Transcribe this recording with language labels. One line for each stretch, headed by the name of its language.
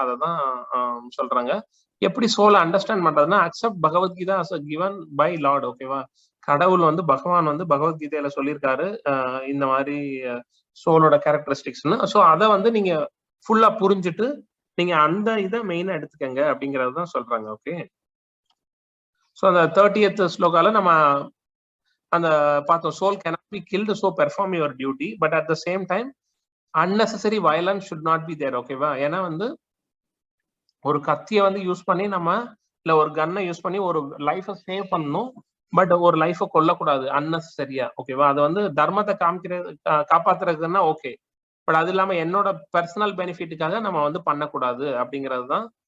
Tamil: அததான் சொல்றாங்க. எப்படி சோலை அண்டர்ஸ்டாண்ட் பண்றதுன்னா accept Bhagavad Gita as given by Lord. ஓகேவா? கடவுள் வந்து பகவான் வந்து பகவத்கீதையில சொல்லியிருக்காரு இந்த மாதிரி சோலோட கேரக்டரிஸ்டிக்ஸ்னு. ஸோ அதை வந்து நீங்க ஃபுல்லா புரிஞ்சுட்டு நீங்க அந்த இதை மெயினா எடுத்துக்கங்க அப்படிங்கறது தான் சொல்றாங்க. ஓகே, ஸோ அந்த 30th ஸ்லோகால நம்ம அந்த பார்த்தோம்,
English: Soul cannot be killed, so perform your duty, but at the same time unnecessary violence should not be there.
Tamil: ஓகேவா? ஏன்னா வந்து ஒரு கத்தியை வந்து யூஸ் பண்ணி நம்ம இல்ல ஒரு கன்னை யூஸ் பண்ணி ஒரு லைஃபை சேவ் பண்ணணும், பட் ஒரு லைஃபை கொல்லக்கூடாது அன்னெசரியா. ஓகேவா? அது வந்து தர்மத்தை காப்பாத்துறதுன்னா ஓகே, பட் அது இல்லாம என்னோட பர்சனல் பெனிஃபிட்டுக்காக நம்ம வந்து பண்ணக்கூடாது அப்படிங்கிறது தான்.